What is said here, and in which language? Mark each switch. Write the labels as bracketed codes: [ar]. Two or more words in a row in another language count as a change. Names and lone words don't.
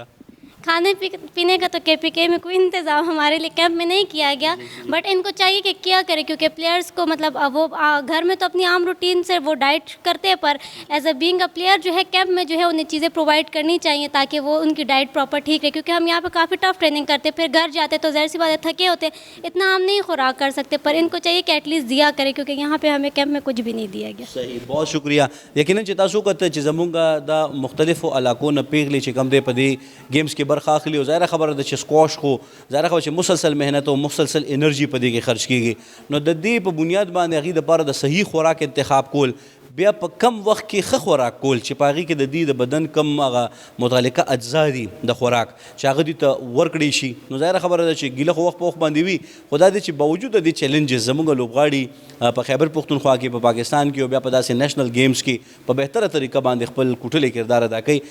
[ur] کھانے پینے کا تو KPK میں کوئی انتظام ہمارے لیے کیمپ میں نہیں کیا گیا، بٹ ان کو چاہیے کہ کیا کرے، کیونکہ پلیئرس کو مطلب وہ گھر میں تو اپنی عام روٹین سے وہ ڈائٹ کرتے ہیں، پر [en] as a being a player [ur] جو ہے کیمپ میں جو ہے انہیں چیزیں پرووائڈ کرنی چاہیے تاکہ وہ ان کی [en] diet proper [ur] ٹھیک رہے. کیونکہ ہم یہاں پہ کافی [en] tough training [ur] کرتے، پھر گھر جاتے تو ظاہر سی بات ہے تھکے ہوتے، اتنا ہم نہیں خوراک کر سکتے، پر ان کو چاہیے کہ [en] at least [ur] دیا کرے، کیونکہ یہاں پہ ہمیں کیمپ میں کچھ بھی نہیں دیا گیا. صحیح، بہت شکریہ. [ps] یقیناً چې تاسو کته چې زمونږ د مختلفو علاقو نه پیغلې چې کوم دی په دې گیمز کې برخه اخلي، او ظاهره خبره ده چې سکواش خو ظاهره خبره چې مسلسل محنت او مسلسل انرژي په دې کې خرج کیږي، نو د دې په بنیاد باندې هغې دپاره د صحیح خوراک انتخاب کول، بیا په کم وخت کې ښه خوراک کول چې په هغې کې د دې د بدن کم هغه متعلقه اجزا دي د خوراک چې هغه دوی ته ورکړی شي، نو ظاهره خبره ده چې ګیله خو وخت په وخت باندې وي، خو دا دی چې باوجود د دې چیلنجز زموږ لوبغاړي په خیبر پختونخوا کې، په پاکستان کې او بیا په داسې [en] national games [ps] کې په بهتره طریقه باندې خپل کوټلی کردار ادا کوي.